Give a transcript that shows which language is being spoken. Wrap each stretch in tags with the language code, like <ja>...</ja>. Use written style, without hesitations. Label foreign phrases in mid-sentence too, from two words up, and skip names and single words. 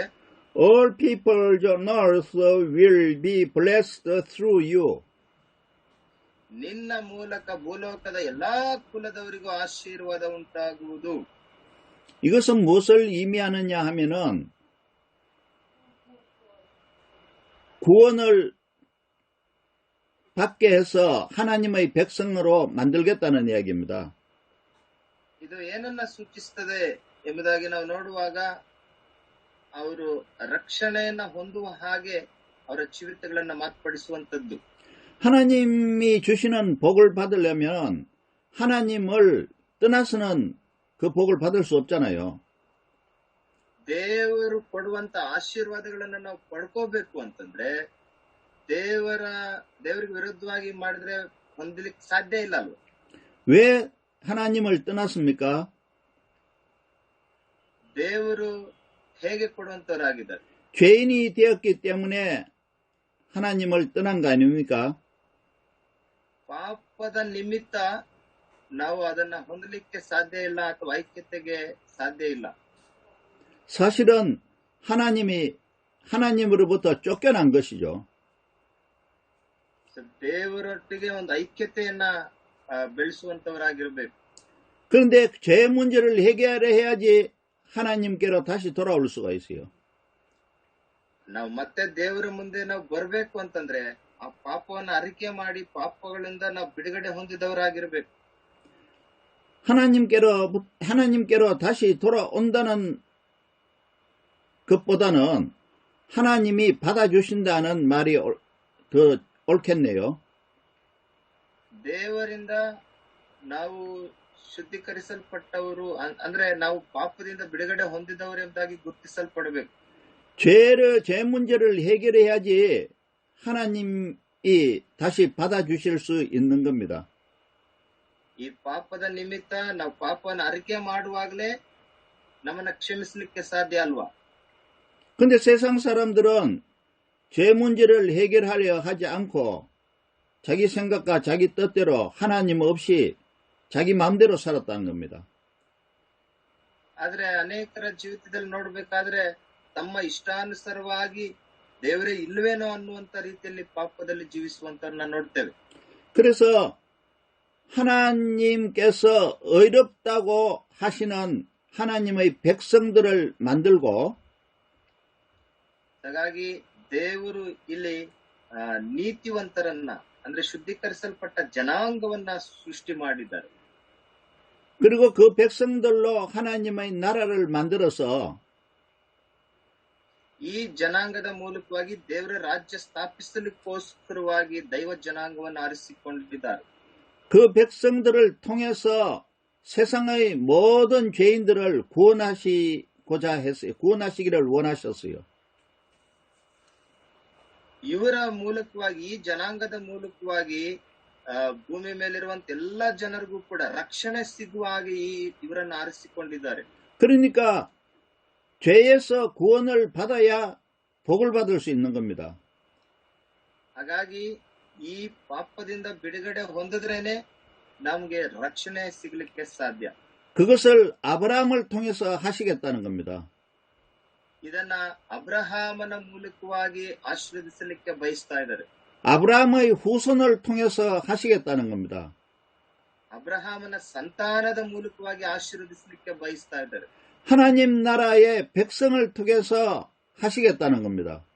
<en>All peoples on earth will be blessed through you.</en> <kn>ನಿನ್ನ ಮೂಲಕ ಭೂಲೋಕದ ಎಲ್ಲಾ ಕುಲದವರಿಗೂ ಆಶೀರ್ವಾದ ಉಂಟಾಗುವುದು.</kn> <ko>이것은 무엇을 의미하느냐 하면은 구원을 받게 해서 하나님의 백성으로 만들겠다는 이야기입니다.</ko> <kn>ಇದು ಏನನ್ನ ಸೂಚಿಸುತ್ತದೆ ಎಂಬುದಾಗಿ ನಾವು ನೋಡುವಾಗ ಅವರು ರಕ್ಷಣೆಯನ್ನ ಹೊಂದುವ ಹಾಗೆ ಅವರ ಜೀವಿತಗಳನ್ನ ಮಾರ್ಪಡಿಸುವಂತದ್ದು.</kn> <ko>하나님이 주시는 복을 받으려면 하나님을 떠나서는 그 복을 받을 수 없잖아요.</ko> <kn>ದೇವರು ಕೊಡುವಂತ ಆಶೀರ್ವಾದಗಳನ್ನ ನಾವು ಪಡ್ಕೋಬೇಕು ಅಂತಂದ್ರೆ ದೇವರಿಗೆ ವಿರುದ್ಧವಾಗಿ ಮಾಡಿದ್ರೆ ಹೊಂದಲಿಕ್ಕೆ ಸಾಧ್ಯ ಇಲ್ಲ ಅಲ್ವ?</kn> <ko>왜 하나님을 떠났습니까?</ko> <kn>ದೇವರು ಹೇಗೆ ಕೊಡುವಂತವರಾಗಿದ್ದಾರೆ?</kn> <ko>죄인이 되었기 때문에 하나님을 떠난 거 아닙니까?</ko> <kn>ಪಾಪದ ನಿಮಿತ್ತ ನಾವು ಅದನ್ನ ಹೊಂದಲಿಕ್ಕೆ ಸಾಧ್ಯ ಇಲ್ಲ ಅಥವಾ ಐಕ್ಯತೆಗೆ ಸಾಧ್ಯ ಇಲ್ಲ.</kn> <ko>사실은 하나님으로부터 쫓겨난 것이죠.</ko> <kn>ದೇವರೊಟ್ಟಿಗೆ ಒಂದು ಐಕ್ಯತೆಯನ್ನ ಬೆಳೆಸುವಂತವರಾಗಿರ್ಬೇಕು.</kn> <ko>그런데 죄 문제를 해결해야지 하나님께로 다시 돌아올 수가 있어요.</ko> <kn>ನಾವು ಮತ್ತೆ ದೇವರ ಮುಂದೆ ನಾವು ಬರಬೇಕು ಅಂತಂದ್ರೆ ಆ ಪಾಪವನ್ನು ಅರಿಕೆ ಮಾಡಿ ಪಾಪಗಳಿಂದ ನಾವು ಬಿಡುಗಡೆ ಹೊಂದಿದವರಾಗಿರ್ಬೇಕು.</kn> <ko>하나님께로 다시 돌아온다는 것보다는 하나님이 받아주신다는 말이 더 옳겠네요.</ko> <kn>ದೇವರಿಂದ ನಾವು ಶುದ್ಧೀಕರಿಸಲ್ಪಟ್ಟವರು ಅಂದ್ರೆ ನಾವು ಪಾಪದಿಂದ ಬಿಡುಗಡೆ ಹೊಂದಿದವರು ಎಂಬುದಾಗಿ ಗುರುತಿಸಲ್ಪಡಬೇಕು.</kn> <ko>죄 문제를 해결해야지 하나님이 다시 받아주실 수 있는 겁니다.</ko> <kn>ಈ ಪಾಪದ ನಿಮಿತ್ತ ನಾವು ಪಾಪವನ್ನು ಅರಿಕೆ ಮಾಡುವಾಗಲೇ ನಮ್ಮನ್ನ ಕ್ಷಮಿಸಲಿಕ್ಕೆ ಸಾಧ್ಯ ಅಲ್ವಾ?</kn> <ko>근데 세상 사람들은 죄 문제를 해결하려 하지 않고 자기 생각과 자기 뜻대로 하나님 없이 자기 마음대로 살았다는 겁니다.</ko> <kn>ಆದ್ರೆ ಅನೇಕರ ಜೀವಿತದಲ್ಲಿ ನೋಡ್ಬೇಕಾದ್ರೆ ತಮ್ಮ ಇಷ್ಟಾನುಸಾರವಾಗಿ ದೇವರೇ ಇಲ್ವೇನೋ ಅನ್ನುವಂತ ರೀತಿಯಲ್ಲಿ ಪಾಪದಲ್ಲಿ ಜೀವಿಸುವಂತವ್ರನ್ನ ನೋಡ್ತೇವೆ.</kn> <ko>그래서 하나님께서 의롭다고 하시는 하나님의 백성들을 만들고</ko> <kn>ಹಾಗಾಗಿ ದೇವರು ಇಲ್ಲಿ ನೀತಿವಂತರನ್ನ ಅಂದ್ರೆ ಶುದ್ಧೀಕರಿಸಲ್ಪಟ್ಟ ಜನಾಂಗವನ್ನ ಸೃಷ್ಟಿ ಮಾಡಿದ್ದಾರೆ.</kn> <ko>그리고 그 백성들로 하나님의 나라를 만들어서</ko> <kn>ಈ ಜನಾಂಗದ ಮೂಲಕವಾಗಿ ದೇವರ ರಾಜ್ಯ ಸ್ಥಾಪಿಸಲಿಕ್ಕೋಸ್ಕರವಾಗಿ ದೈವ ಜನಾಂಗವನ್ನು ಆರಿಸಿಕೊಂಡಿದ್ದಾರೆ.</kn> <ko>그 백성들을 통해서 세상의 모든 죄인들을 구원하시기를 원하셨어요.</ko> <kn>ಇವರ ಮೂಲಕವಾಗಿ ಈ ಜನಾಂಗದ ಮೂಲಕವಾಗಿ ಭೂಮಿ ಮೇಲಿರುವಂತ ಎಲ್ಲಾ ಜನರಿಗೂ ಕೂಡ ರಕ್ಷಣೆ ಸಿಗುವ ಹಾಗೆ ಇವರನ್ನು ಆರಿಸಿಕೊಂಡಿದ್ದಾರೆ.</kn> <ko>그러니까 죄에서 구원을 받아야 복을 받을 수 있는 겁니다.</ko> <kn>ಹಾಗಾಗಿ ಈ ಪಾಪದಿಂದ ಬಿಡುಗಡೆ ಹೊಂದಿದ್ರೇನೆ ನಮಗೆ ರಕ್ಷಣೆ ಸಿಗಲಿಕ್ಕೆ ಸಾಧ್ಯ.</kn> <ko>그것을 아브라함을 통해서 하시겠다는 겁니다.</ko> <kn>ಇದನ್ನ ಅಬ್ರಹಾಮನ ಮೂಲಕವಾಗಿ ಆಶೀರ್ವದಿಸಲಿಕ್ಕೆ ಬಯಸ್ತಾ ಇದ್ದಾರೆ.</kn> <ko>아브라함의 후손을 통해서 하시겠다는 겁니다.</ko> <kn>ಅಬ್ರಹಾಮನ ಸಂತಾನದ ಮೂಲಕವಾಗಿ ಆಶೀರ್ವದಿಸಲಿಕ್ಕೆ ಬಯಸ್ತಾ ಇದ್ದಾರೆ.</kn> <ko>하나님 나라의 백성을 통해서 하시겠다는 겁니다.</ko>